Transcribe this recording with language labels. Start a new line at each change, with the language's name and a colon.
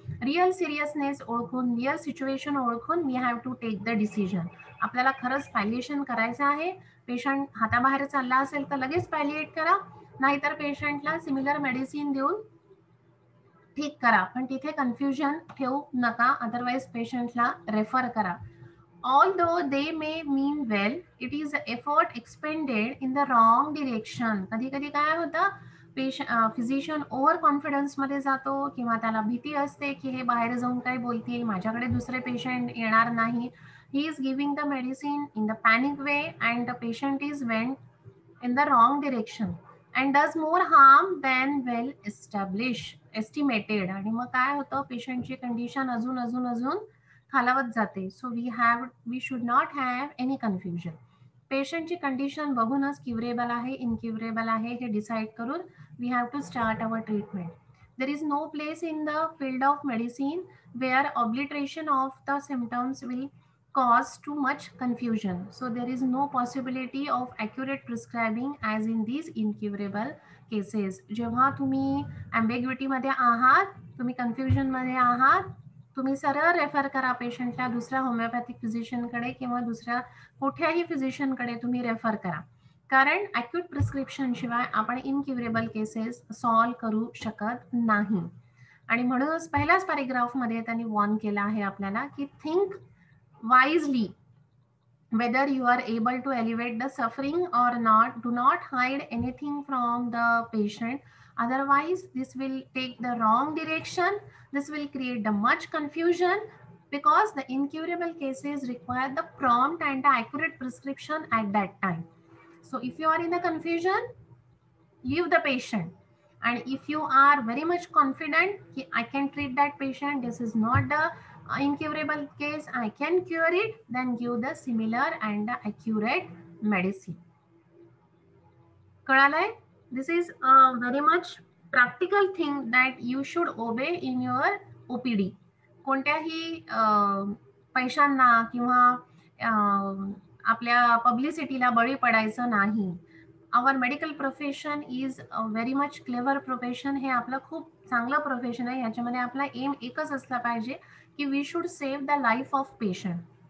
English: real seriousness
Marathi: ओळखून,
English: Real situation ओळखून we have to take the decision.
Marathi: आपल्याला खरंच पॅलिएशन करायचं आहे, पेशंट हाताबाहेर चालला असेल तर लगेच पॅलिएट करा, नाहीतर पेशंटला सिमिलर मेडिसिन देऊन ठीक करा. पण तिथे कन्फ्युजन ठेवू नका, अदरवाईज पेशंटला रेफर करा.
English: Although they may mean well, it is an effort expended in the wrong direction.
Marathi: कधी कधी काय होतं, फिजिशियन ओव्हर कॉन्फिडन्स मध्ये जातो किंवा त्याला भीती असते की हे बाहेर जाऊन काय बोलतील, माझ्याकडे दुसरे पेशंट येणार नाही.
English: He is giving the medicine in the panic way and the patient is went in the wrong direction and does more harm than well estimated.
Marathi: आणि मग काय होतं, पेशंटची कंडिशन अजून अजून अजून खालावत जाते.
English: So we should not have any confusion.
Marathi: पेशंटची कंडिशन बघूनच क्युरेबल आहे इनक्युरेबल आहे हे डिसाईड करून
English: We have to start our treatment. There is no place in the field of medicine where obliteration of the symptoms will cause too much confusion. So there is no possibility of accurate prescribing as in these incurable cases.
Marathi: जेव्हा तुम्ही ambiguity मध्ये आहात, तुम्ही confusion मध्ये आहात, तुम्ही सरळ refer करा पेशंटला दुसऱ्या होमिओपॅथिक फिजिशियनकडे किंवा दुसऱ्या कुठल्याही फिजिशियनकडे तुम्ही रेफर करा. कारण ॲक्यूट प्रिस्क्रिप्शन शिवाय आपण इनक्युरेबल केसेस सॉल्व करू शकत नाही. आणि म्हणूनच पहिल्याच पॅरेग्राफमध्ये त्यांनी वॉर्न केलं आहे आपल्याला की
English: Think wisely whether you are able to elevate the suffering or not. Do not hide anything from the patient, otherwise this will take the wrong direction. This will create the much confusion because the incurable cases require the prompt and the accurate prescription at that time. So if you are in the confusion, leave the patient. And if you are very much confident I can treat that patient, this is not the incurable case, I can cure it, then give the similar and the accurate medicine.
Marathi: कळालंय?
English: This is a very much practical thing that you should obey in your OPD.
Marathi: कोणत्याही पैशांना किंवा आपल्या पब्लिसिटीला बळी पडायचं नाही.
English: Our medical profession is a very much clever profession.
Marathi: हे आपलं खूप चांगलं प्रोफेशन आहे. याच्यामध्ये आपला एम एकच असला पाहिजे की
English: We should save the life of patient.